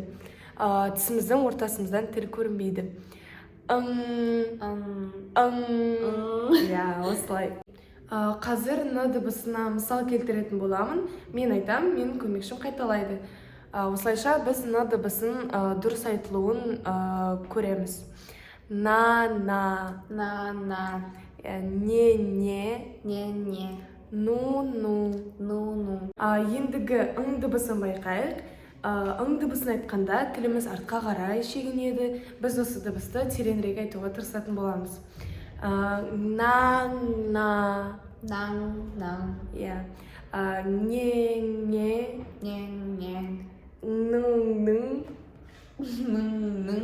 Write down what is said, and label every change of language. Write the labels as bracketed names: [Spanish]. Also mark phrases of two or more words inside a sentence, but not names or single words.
[Kazakh] Тісіміздің ортасымыздан тіл көрінбейді. Иә, осылай. Қазір н дыбысына мысал келтіретін боламын. Мен айтам, менің көмекшім қайталайды. Осылайша біз н дыбысын дұрыс айтылуын көреміз. На. Не. Ну. Ендігі ң дыбысын байқайық. Ң дыбысын айтқанда тіліміз артқа қарай шегінеді. Біз осы дыбысты тереңірек айтуға тырысатын боламыз. Наң. Иә. Нің.